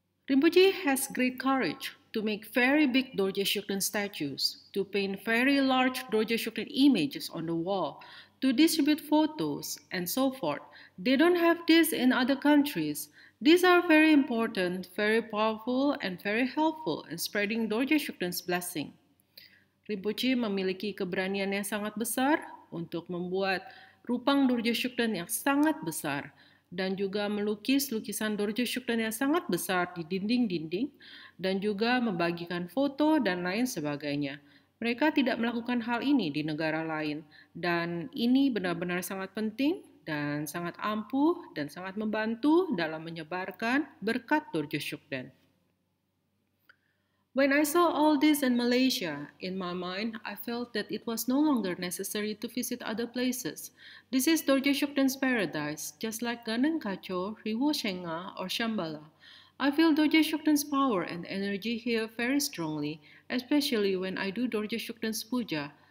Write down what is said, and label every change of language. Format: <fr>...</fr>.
<en>Rinpoche has great courage to make very big Dorje Shukden statues, to paint very large Dorje Shukden images on the wall, to distribute photos, and so forth. They don't have this in other countries. These are very important, very powerful, and very helpful in spreading Dorje Shukden's blessing.</en> <id>Rinpoche memiliki keberanian yang sangat besar untuk membuat rupang Dorje Shukden yang sangat besar, dan juga melukis lukisan Dorje Shukden yang sangat besar di dinding-dinding, dan juga membagikan foto dan lain sebagainya. Mereka tidak melakukan hal ini di negara lain, dan ini benar-benar sangat penting dan sangat ampuh dan sangat membantu dalam menyebarkan berkat Dorje Shukden.</id> <en>When I saw all this in Malaysia, in my mind, I felt that it was no longer necessary to visit other places. This is Dorje Shukden's paradise, just like Ganden Kacho, Riwo Shenga, or Shambhala. I feel Dorje Shukden's power and energy here very strongly, especially when I do Dorje Shukden's puja.</en>